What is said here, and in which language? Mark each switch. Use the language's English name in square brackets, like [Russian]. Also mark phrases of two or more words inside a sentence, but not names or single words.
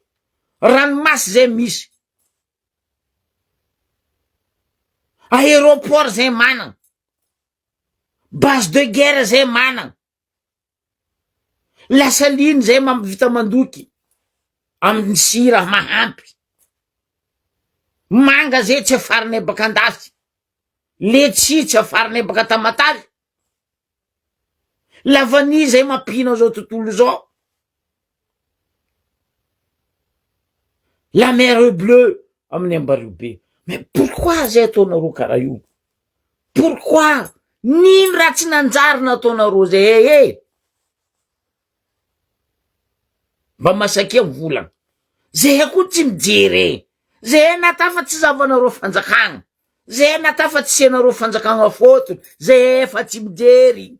[Malagasy] Ranomasy zay misy, aéroport zay managna, [French] base de guerre [Malagasy] zay managna, lasaliny zay vita mandoky amin'ny sira mahampy, manga zay tsy afarinay baka andafy, letsi tsy afarinay baka Tamataly, lavany zay mampihina zao tontolo zao, [French] la mer bleue amin'ny Ambaribe. Mais pourquoi [Malagasy] zay ataonareo karaha io? Pourquoi? Nino raha tsy nanjary nataonareo zay mba masakia volagna. Zehe ko tsy mijery, zehe natafa tsy zavanareo fanjakagna, zehe natafa tsy senareo fanjakagna fotony, zehe fa tsy mijery.